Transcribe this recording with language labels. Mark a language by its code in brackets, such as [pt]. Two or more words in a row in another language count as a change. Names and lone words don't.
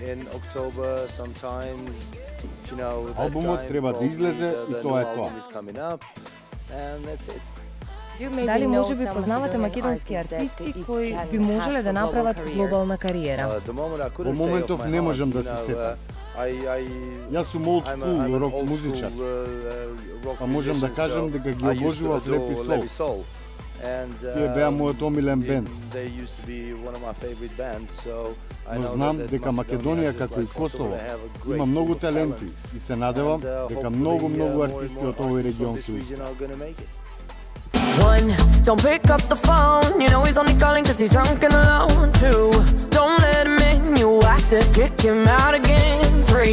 [mk] Албумот треба да излезе и тоа е тоа. Дали може би познавате македонски артисти кои би можеле да направат глобална кариера? Во моментов не можам да се сетам. Јас сум [en] old school [mk] рок музичар, па можам да кажам дека ги обожував реп и сол. Тие беа мојот омилен бенд. Но знам дека Македонија како и Косово има многу таленти и се надевам дека многу артисти од овој регион ќе успеат. [en] One, don't pick up the phone. You know he's only calling cause he's drunk and alone. Two, don't let him in. You have to kick him out again.